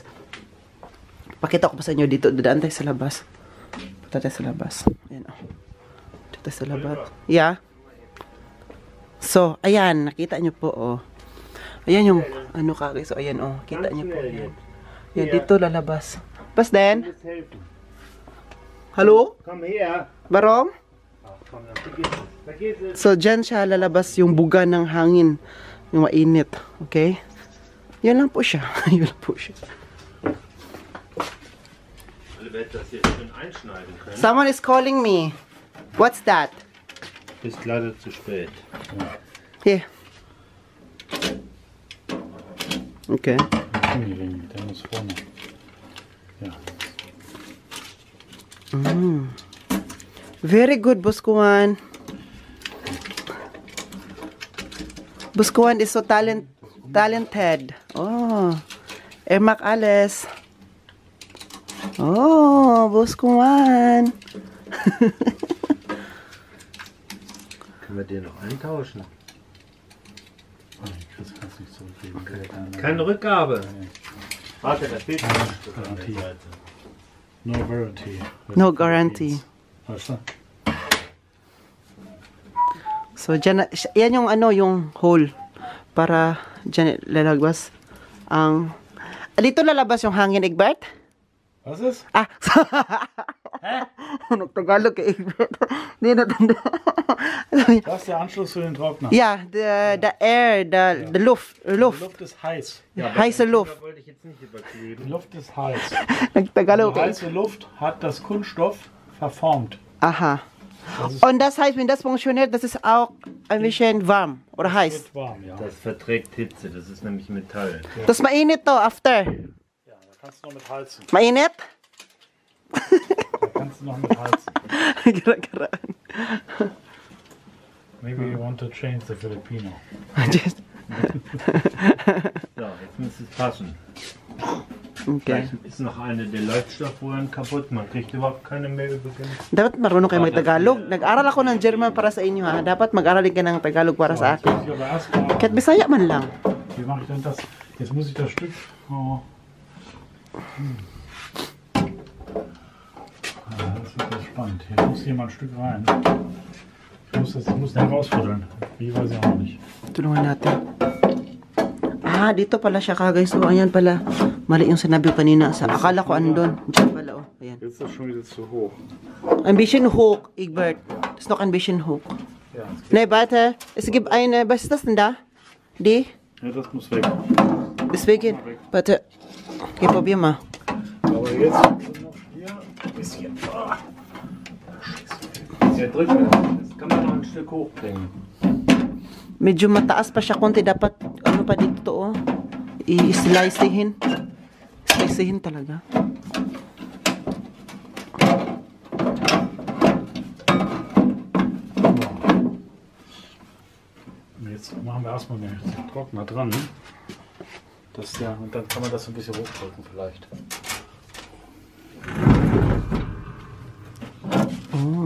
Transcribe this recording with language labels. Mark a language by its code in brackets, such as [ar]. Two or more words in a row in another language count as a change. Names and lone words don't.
[tl] Pakita ko pa sa inyo dito, dadaan tayo sa labas. Punta tayo sa labas. Ayan, dito tayo sa labas. Yeah. So, ayan, nakita nyo po, Ayan yung, so, ayan, kita nyo po. Ayan, dito lalabas. Pas din? [de] Hallo? Komm her. Warum? [tl] So, dyan siya lalabas yung buga ng hangin. Yung mainit. Okay? Yan lang po siya. [en] Someone is calling me. What's that? [de] Ist leider zu spät. [en] Here. Okay. [de] Der muss vorne. Ja. [en] Very good, Buskuan. Buskuan is so talented. Oh, Emak Ales. Oh, Buskuan. [de] Können wir den noch eintauschen? Das kannst du nicht zurückgeben. Okay. Keine Rückgabe. Warte, da fehlt noch ein Stück an der Seite. [en] No guarantee. No guarantee. [de] Weißt du? [tl] So, dyan, yan yung yung hole. Para dyan lalabas ang... Dito lalabas yung hangin, Egbert? [de] Was ist? [tl] Tagalog kay Egbert. Hindi natanda. [de] Das ist der Anschluss für den Trockner. Ja, [en] the air, the Luft. [de] Die Luft ist heiß. Ja, heiße Luft. Da wollte ich jetzt nicht überkleben. Die Luft ist heiß. [tl] Nagtagalog. [de] Die heiße Luft hat das Kunststoff verformt. Aha. Und das heißt, wenn das funktioniert, das ist auch ein bisschen warm oder heiß. Wird warm, ja. Das verträgt Hitze, das ist nämlich Metall. [tl] Das mainit to after. [de] Ja, da kannst du noch mit heizen. [tl] Mainit? [de] Da kannst du noch mit heizen. [tl] Gara-garaan. [en] Maybe you want to change the Filipino. Just- [de] So, jetzt muss es passen. Okay. Vielleicht ist noch eine der Leuchtstoffröhren kaputt, man kriegt überhaupt keine mehr übrigens. [tl] Dapat marunong kayo mag-Tagalog. Nag-aral ako ng German para sa inyo ha. Dapat mag-aral din ka ng Tagalog para sa [de] Jetzt muss [tl] akin. [de] ich aber erstmal. [tl] Kahit Bisaya man lang. [de] Wie mache ich denn das? Jetzt muss ich das Stück. Oh. Ja, das wird jetzt spannend. Hier muss hier mal ein Stück rein. Ich muss den rausfuddeln. Wie weiß ich auch noch nicht. [tl] Tulungan natin. Ah, dito pala siya ka guys. So, ayan pala. Mali yung sinabi ko kanina. Akala ko andun. Diyan pala oh. Ayan. [de] Jetzt ist das schon wieder zu hoch. Ein bisschen hoch, Egbert. Das ist noch ein bisschen hoch. Ja, jetzt Nee, warte. Es gibt eine, was ist das denn da? Die? ja das muss weg. Deswegen. Warte. Okay, probier mal. Aber jetzt noch hier ein bisschen. Ah. Ja, drücken. Das kann man noch ein Stück hochbringen. [tl] Medyo mataas pa siya konti. Dapat, ano pa dito to, oh. I-slicehin. Slicehin talaga. [de] Jetzt machen wir erstmal den Trockner dran. Das, ja, und dann kann man das so ein bisschen hochdrücken vielleicht. Oh.